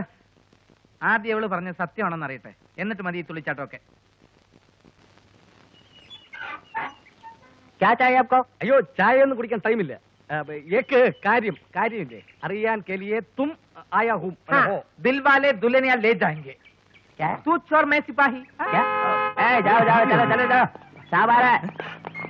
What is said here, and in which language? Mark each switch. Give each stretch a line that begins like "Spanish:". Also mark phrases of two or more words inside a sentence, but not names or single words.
Malayalam: ആദ്യം അവള് പറഞ്ഞ സത്യമാണെന്ന് അറിയട്ടെ, എന്നിട്ട് മതി തുള്ളിച്ചാട്ടമൊക്കെ. അയ്യോ, ചായ ഒന്നും കുടിക്കാൻ ടൈമില്ല. കാര്യമില്ലേ അറിയാൻ
Hindi: के लिए तुम आया हूँ. ദിൽവാലെ ദുൽഹനിയ ലേ ജാएंगे. तू चोर मैं सिपाही. जाओ चलो शाबाश है.